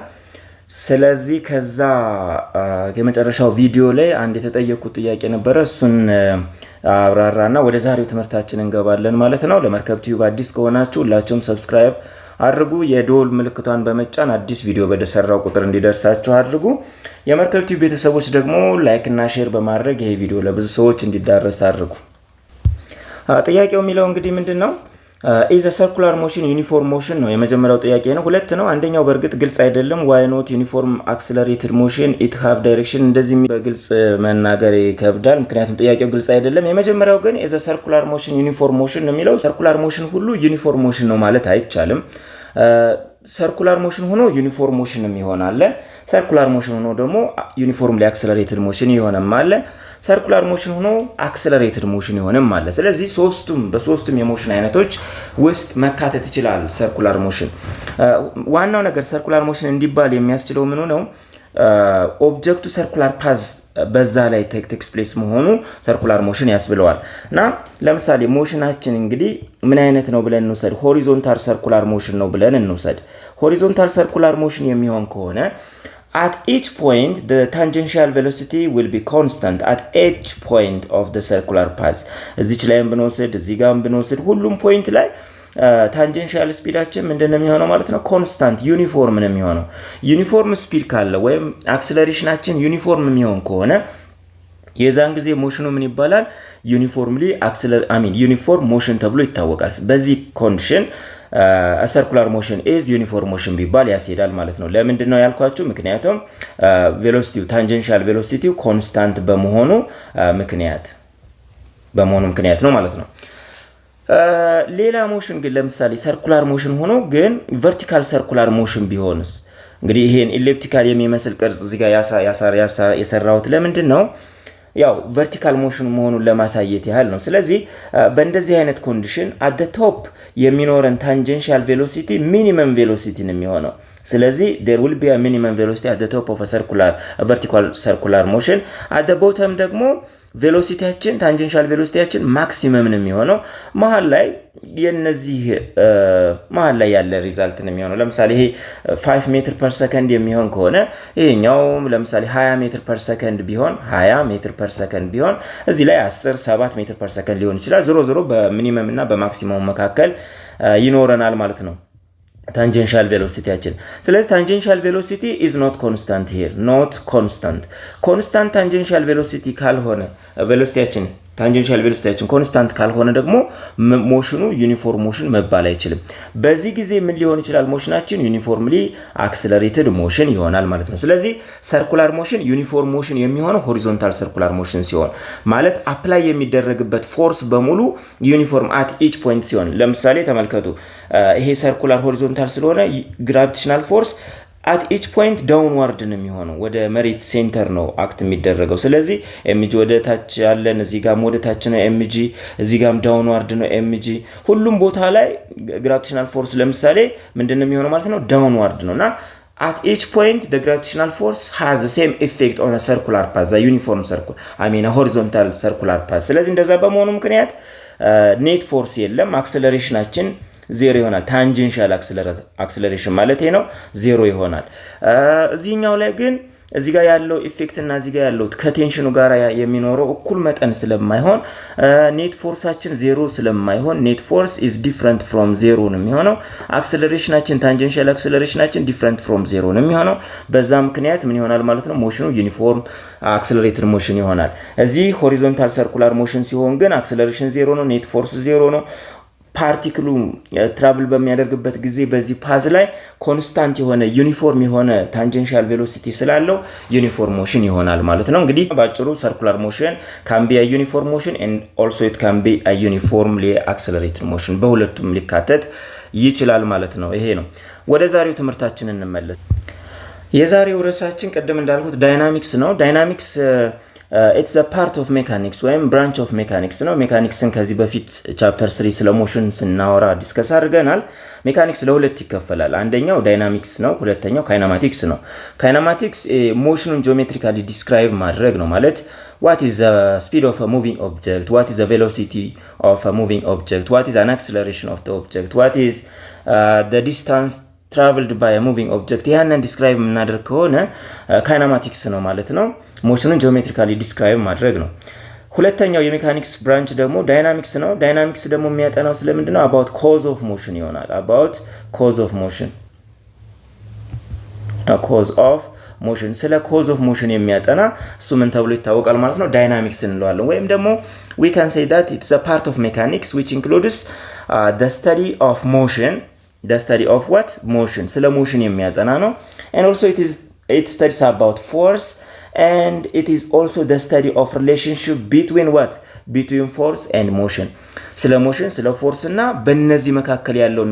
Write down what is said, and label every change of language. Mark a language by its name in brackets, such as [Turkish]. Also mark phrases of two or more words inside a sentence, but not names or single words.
[Amharic] ስለዚህ ከዛ የመጨረሻው ቪዲዮ ላይ አንድ የተጠየቁት ጥያቄ ነበረ። እሱን አብራራና ወደ ዛሬው ትምህርታችን እንገባለን ማለት ነው። ለመርከብ ቲዩብ አዲስ ከሆናችሁ ሁላችሁም ሰብስክራይብ አድርጉ። የደወል ምልክቷን በመጫን አዲስ ቪዲዮ በደሰራው ቁጥር እንዲደርሳችሁ አድርጉ። የመርከብ ቲዩብ ቤተሰቦች ደግሞ ላይክ እና ሼር በማድረግ ይሄ ቪዲዮ ለብዙ ሰዎች እንዲዳረስ አድርጉ። ጥያቄው የሚለው እንግዲህ ምንድነው? [English] is a circular motion uniform motion [Amharic] ነው የመጀመሪያው ጥያቄ ነው። ሁለት ነው። አንደኛው በእርግጥ ግልጽ አይደለም። [English] why not uniform accelerated motion it have direction [Amharic] እንደዚህ በግልጽ መናገር ይከብዳል፣ ምክንያቱም ጥያቄው ግልጽ አይደለም። የመጀመሪያው ግን [English] is a circular motion uniform motion [Amharic] ነው የሚለው። [English] circular motion [Amharic] ሁሉ [English] uniform motion [Amharic] ነው ማለት አይቻልም። [English] circular motion [Amharic] ሆኖ [English] uniform motion [Amharic] ይሆናል። [English] circular motion [Amharic] ሆኖ ደግሞ [English] uniformly accelerated motion [Amharic] ይሆናል። [English] circular motion [Amharic] ሆኖ [English] accelerated motion [Amharic] ይሆንም ማለት። ስለዚህ በሶስቱም የሞሽን አይነቶች ውስጥ መካተት ይችላል [English] circular motion። [Amharic] ዋናው ነገር [English] circular motion [Amharic] እንዲባል የሚያስችለው ምን ነው? ኦብጀክቱ [English] circular path [Amharic] በዛ ላይ [English] takes place [Amharic] መሆኑ ሰርኩላር ሞሽን ያስብለዋል። እና ለምሳሌ ሞሽናችን እንግዲህ ምን አይነት ነው ብለን እንውሰድ። [English] horizontal circular motion [Amharic] ነው ብለን እንውሰድ። [English] horizontal circular motion [Amharic] የሚሆን ከሆነ [English] at each point the tangential velocity will be constant at each point of the circular path። [Amharic] እዚች ላይም ብንወስድ እዚህ ጋርም ብንወስድ ሁሉም ፖይንት ላይ ታንጀንሻል ስፒዳችን ምንድነው የሚሆነው ማለት ነው? [English] constant uniform [Amharic] ነው የሚሆነው። [English] uniform speed [Amharic] ካለ ወይም አክሰለሬሽናችን ዩኒፎርም የሚሆን ከሆነ የዛን ጊዜ ሞሽኑ ምን ይባላል? [English] uniform motion [Amharic] ተብሎ ይታወቃል። በዚህ ኮንዲሽን [English] circular motion is uniform motion [Amharic] ቢባል ያስሄዳል ማለት ነው። ለምንድን ነው ያልኳችሁ? ምክንያቱም ቬሎሲቲው ታንጀንሻል ቬሎሲቲው ኮንስታንት በመሆኑ ምክንያት ነው ማለት ነው። ሌላ ሞሽን ግን ለምሳሌ [English] circular motion [Amharic] ሆኖ ግን [English] vertical circular motion [Amharic] ቢሆንስ? እንግዲህ ይሄን ኤሊፕቲካል የሚመስል ቅርጽ እዚህ ጋር ያሰራሁት ለምንድን ነው? ያው [English] vertical motion [Amharic] መሆኑን ለማሳየት ያህል ነው። ስለዚህ በእንደዚህ አይነት ኮንዲሽን [English] at the top [Amharic] የሚኖረን [English] tangential velocity minimum velocity [Amharic] ነው የሚሆነው። ስለዚህ [English] there will be a minimum velocity at the top of a vertical circular motion. at the bottom [Amharic] ደግሞ ቬሎሲቲያችን ታንጀንሻል ቬሎሲቲያችን ማክሲመም ነው የሚሆነው። መሃል ላይ ያለ ሪዛልት ነው የሚሆነው። ለምሳሌ ይሄ 5 [English] meter per second [Amharic] የሚሆን ከሆነ ይሄኛው ለምሳሌ 20 [English] meter per second [Amharic] ቢሆን እዚህ ላይ 7 [English] meter per second [Amharic] ሊሆን ይችላል። ዞሮ በሚኒመም እና በማክሲመም መካከል ይኖረናል ማለት ነው ታንጀንሻል ቬሎሲቲያችን። ስለዚህ [English] tangential velocity is not constant here, not constant tangential velocity [Amharic] ካልሆነ ታንጀንሻል ቬሎሲቲያችን ኮንስታንት ካልሆነ ደግሞ ሞሽኑ [English] uniform motion [Amharic] መባል አይችልም። በዚህ ጊዜ ምን ሊሆን ይችላል? ሞሽናችን [English] uniformly accelerated motion [Amharic] ይሆናል ማለት ነው። ስለዚህ [English] circular motion uniform motion [Amharic] የሚሆነው [English] horizontal circular motion [Amharic] ሲሆን ማለት አፕላይ የሚደረግበት ፎርስ በሙሉ ዩኒፎርም [English] at each point [Amharic] ሲሆን፣ ለምሳሌ ተመልከቱ። ይሄ ሰርኩላር ሆሪዞንታል ስለሆነ [English] gravitational force at each point downward [Amharic] ነው የሚሆነው፣ ወደ መሬት ሴንተር ነው አክት የሚደረገው። ስለዚህ mg ወደ ታች ያለን እዚህ ጋር ወደ ታች ነው mg፣ እዚህ ጋርም downward ነው mg። ሁሉም ቦታ ላይ [English] gravitational force [Amharic] ለምሳሌ ምንድነው የሚሆነው ማለት ነው? [English] downward ነውና at each point the gravitational force has the same effect on a circular path, the uniform a horizontal [Amharic] circular path። ስለዚህ እንደዛ በመሆኑ ምክንያት [English] net force [Amharic] የለም፣ አክሰለሬሽናችን ዜሮ ይሆናል። [English] tangential acceleration [Amharic] ማለት ነው ዜሮ ይሆናል። እዚህኛው ላይ ግን እዚህ ጋር ያለው ኢፌክት እና እዚህ ጋር ያለው ከቴንሽኑ ጋር የሚኖረው እኩል መጠን ስለማይሆን ኔት ፎርሳችን ዜሮ ስለማይሆን [English] net force is different from zero [Amharic] ነው የሚሆነው። አክሰለሬሽናችን ታንጀንሻል አክሰለሬሽናችን [English] different from zero [Amharic] ነው የሚሆነው። በዛ ምክንያት ምን ይሆናል ማለት ነው? ሞሽኑ [English] uniform accelerated motion [Amharic] ይሆናል። እዚህ [English] horizontal circular motion [Amharic] ሲሆን ግን አክሰለሬሽን ዜሮ ነው፣ [English] net force [Amharic] ዜሮ ነው። ፓርቲክሉ ትራቭል በሚያደርግበት ጊዜ በዚህ ፓዝ ላይ ኮንስታንት የሆነ ዩኒፎርም የሆነ ታንጀንሻል ቬሎሲቲ ስላለው [English] uniform motion [Amharic] ይሆናል ማለት ነው። እንግዲህ ባጭሩ [English] circular motion can be a uniform motion and also it can be a uniformly accelerated motion፣ [Amharic] በሁለቱም ሊካተት ይችላል ማለት ነው። ይሄ ነው። ወደ ዛሬው ትምህርታችን እንመለስ። የዛሬው ርዕሳችን ቅድም እንዳልኩት ዳይናሚክስ ነው። ዳይናሚክስ [English] it's a part of mechanics [Amharic] ወይም [English] branch of mechanics [Amharic] ነው ሜካኒክስን ከዚህ በፊት ቻፕተር 3 ስለ ሞሽን ስናወራ ዲስከስ አድርገናል ሜካኒክስ ለሁለት ይከፈላል አንደኛው ዳይናሚክስ ነው ሁለተኛው ካይነማቲክስ ነው ካይነማቲክስ ሞሽኑን [English] geometrically describe [Amharic] ማድረግ ነው ማለት [English] what is the speed of a moving object what is the velocity of a moving object what is an acceleration of the object what is the distance traveled by a moving object [Amharic] ያንን ዲስክራይብ እናደርግ ከሆነ ካይነማቲክስ ነው ማለት ነው ሞሽኑን [English] geometrically describe [Amharic] ማድረግ ነው ሁለተኛው የሜካኒክስ ብራንች ደግሞ ዳይናሚክስ ነው ዳይናሚክስ ደግሞ የሚያጠናው ስለምንድነው [English] about cause of motion [Amharic] ይሆናል [English] about cause of motion a cause of motion ስለ cause of motion [Amharic] የሚያጠና እሱ ምን ተብሎ ይታወቃል ማለት ነው ዳይናሚክስ እንለዋለን ወይም ደግሞ [English] we can say that it's a part of mechanics which includes the study of motion the study of what motion ስለ motion [Amharic] የሚያጠና ነው [English] and also it studies about force and it is also the study of relationship between what between force and motion ስለ motion ስለ force [Amharic] እና በእነዚህ መካከል ያለውን